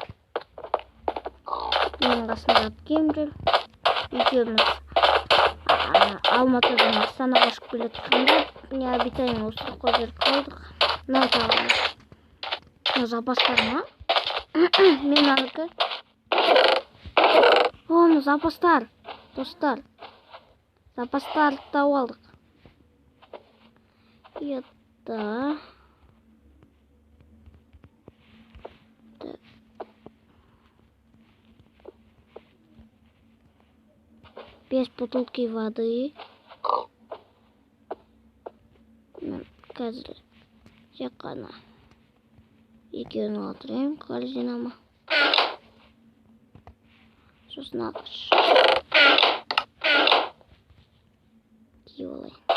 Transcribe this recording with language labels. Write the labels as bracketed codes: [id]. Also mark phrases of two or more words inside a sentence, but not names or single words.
[kk] Менің қасымда әпкем жүр. Екеуміз Алматыдан Астанаға ұшып келе жатқанда [ru] необитаемый островқа [kk] келіп қалдық. Мынау тағы. Мына запастар ма? Мен аныкі. Мына запастар. Достар. Запастарды тауып алдық. [ru] Это 5 бутылки воды. [kk] Қазір тек қана екеуін алдырайын корзинама. Сосын ағаш. Киіп алайын.